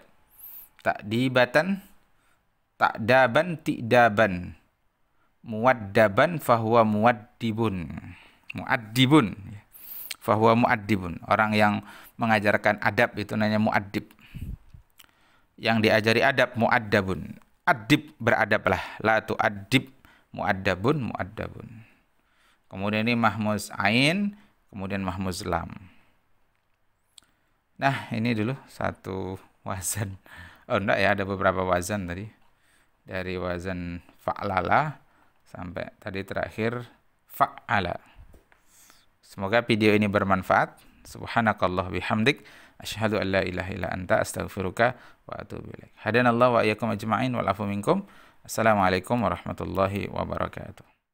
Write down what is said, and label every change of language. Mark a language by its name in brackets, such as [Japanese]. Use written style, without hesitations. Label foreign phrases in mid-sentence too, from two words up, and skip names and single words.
[Arabic] تأديبة، تأدبا، تئدابا. مؤدبا فهو مؤدب. فهو مؤدب. [Indonesian] Orang yang mengajarkan adab itu namanya muaddib. Yang diajari adab muaddabun. [Arabic] Adib, beradablah. لا تؤدب، مؤدب. [Indonesian] Kemudian ini mahmuz ain, kemudian mahmuz lam. Nah, ini dulu satu wazan. Oh enggak ya, ada beberapa wazan tadi. Dari wazan fa'lala sampai tadi terakhir fa'ala. Semoga video ini bermanfaat. [Arabic] سبحانك الله بحمدك. أشهد أن لا إله إلا أنت أستغفرك وأتوب إليك. هدانا الله وإياكم أجمعين والعفو منكم. السلام عليكم ورحمة الله وبركاته.